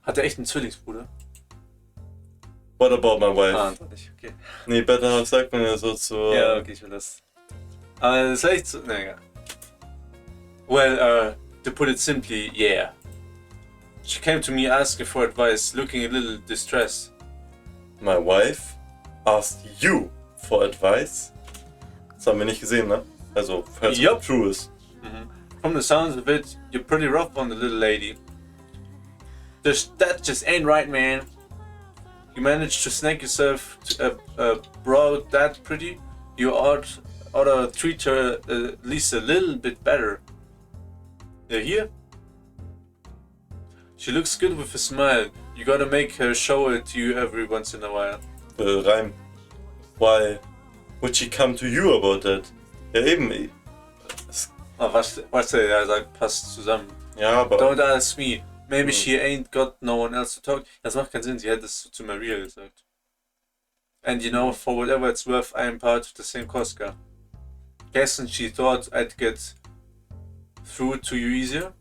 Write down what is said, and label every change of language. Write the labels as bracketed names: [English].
[German] Hat er echt einen Zwillingsbruder? [English] What about my wife? [German] Antwort nicht, okay. Nee, [English] better half [German] sagt man ja so zu... Ja, okay, ich will das. Aber das ist echt so, ne, egal. [English] Well, to put it simply, yeah. She came to me asking for advice, looking a little distressed. My wife asked you for advice? [German] Das haben wir nicht gesehen, ne? Also, falls [English] Yup. [German] es true ist. [English] From the sounds of it, you're pretty rough on the little lady. That just ain't right, man. You managed to snag yourself to a broad that pretty. You ought to treat her at least a little bit better. You hear? She looks good with a smile. You gotta make her show it to you every once in a while. [German] Reim. [English] Why would she come to you about that? [German] Ja, eben. Was er sagt, passt zusammen. Ja, aber. [English] Don't ask me. Maybe she ain't got no one else to talk. [German] Das macht keinen Sinn, sie hätte es zu Maria gesagt. [English] And you know, for whatever it's worth, I am part of the same Cosca. Guessing she thought I'd get through to you easier?